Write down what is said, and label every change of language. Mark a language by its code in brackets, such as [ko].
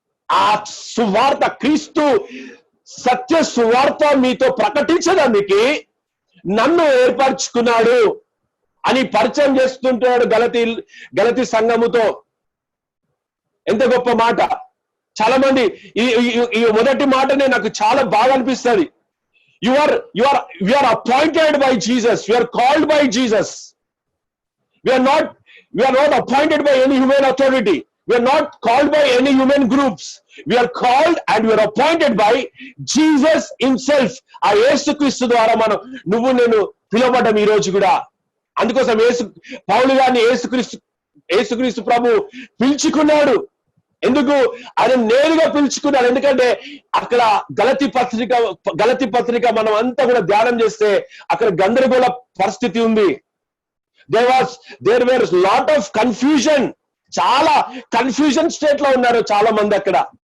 [te] ఆ సువార్త, క్రీస్తు సత్య సువార్త మీతో ప్రకటించడానికి నన్ను ఏర్పరచుకున్నాడు అని పరిచయం చేస్తుంటాడు గలతీ సంఘముతో. ఎంత గొప్ప మాట. చాలా మంది ఈ మొదటి మాటనే నాకు చాలా బాగా అనిపిస్తుంది. [en] You are appointed by Jesus, you are called by Jesus. We are not appointed by any human authority. We are not called by any human groups. We are called and we are appointed by Jesus himself. [te] ఆ యేసుక్రీస్తు ద్వారా నువ్వు నేను పిలువబడ్డం ఈ రోజు కూడా. అందుకోసం పౌలు గారిని యేసుక్రీస్తు ప్రభు పిలుచుకున్నాడు. ఎందుకు? ఆయన నేరుగా పిలుచుకున్నాడు. ఎందుకంటే అక్కడ గలతీ పత్రిక మనం అంతా కూడా ధ్యానం చేస్తే అక్కడ గందరగోళ పరిస్థితి ఉంది. [en] There were lot of confusion. [te] చాలా కన్ఫ్యూజన్ స్టేట్ లో ఉన్నారు చాలా మంది అక్కడ.